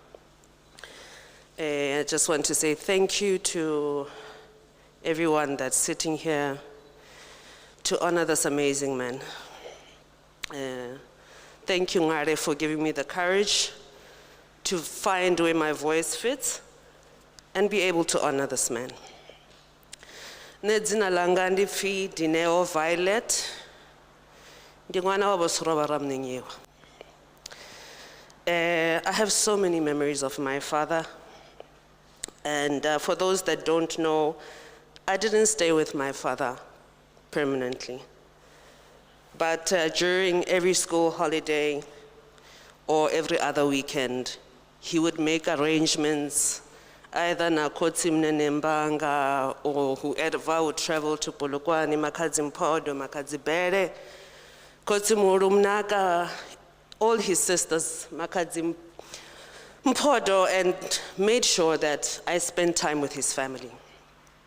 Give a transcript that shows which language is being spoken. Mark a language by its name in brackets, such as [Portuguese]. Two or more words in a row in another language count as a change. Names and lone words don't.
[English] I just want to say thank you to everyone that's sitting here to honor this amazing man. Thank you, Ngare, for giving me the courage to find where my voice fits and be able to honor this man. [Venda] Nedzina langa ndipfi Dineo Violet, ndingwana wabo Seroba Ramunenyiwa. [English] I have so many memories of my father, and for those that don't know, I didn't stay with my father permanently. But during every school holiday or every other weekend, he would make arrangements, either na Kotsi Mnenembanga or whoever would travel to Polokwane, Makadzi Mpodo, Makadzi Bere, Kotsi Murumnaka, all his sisters, Makadzi Mpodo, and made sure that I spent time with his family.